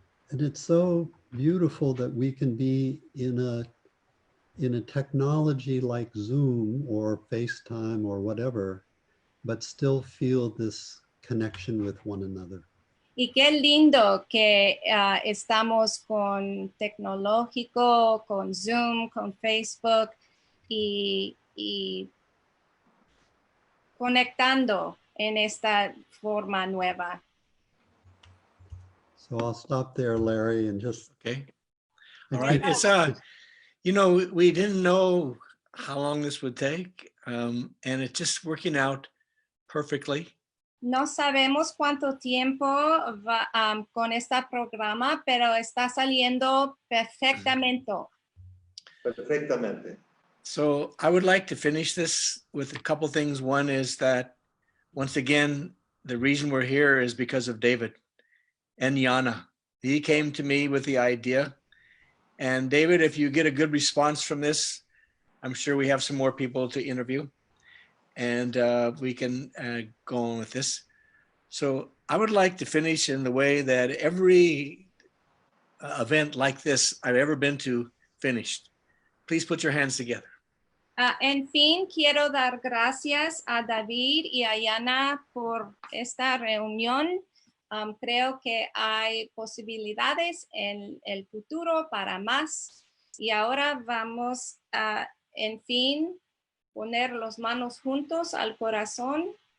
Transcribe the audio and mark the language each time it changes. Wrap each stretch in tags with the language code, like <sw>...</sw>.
<en>And it's so beautiful that we can be in a technology like Zoom or FaceTime or whatever, but still feel this connection with one another.</en> <es>Y qué lindo que estamos con tecnológico, con Zoom, con Facebook y conectando en esta forma nueva.</es> <en>So I'll stop there, Larry, and just. Okay. All right. It's you know, we didn't know how long this would take, and it's just working out perfectly.</en> <es>No sabemos cuánto tiempo va con este programa, pero está saliendo perfectamente. Perfectamente.</es> <en>So I would like to finish this with a couple things. One is that, once again, the reason we're here is because of David and Yana. He came to me with the idea. And David, if you get a good response from this, I'm sure we have some more people to interview, and we can go on with this. So I would like to finish in the way that every event like this I've ever been to finished. Please put your hands together.</en> <es>En fin, quiero dar gracias a David y a Yana por esta reunión. Creo que hay posibilidades en el futuro para más. Y ahora vamos a, en fin, poner las manos juntos al corazón.</es>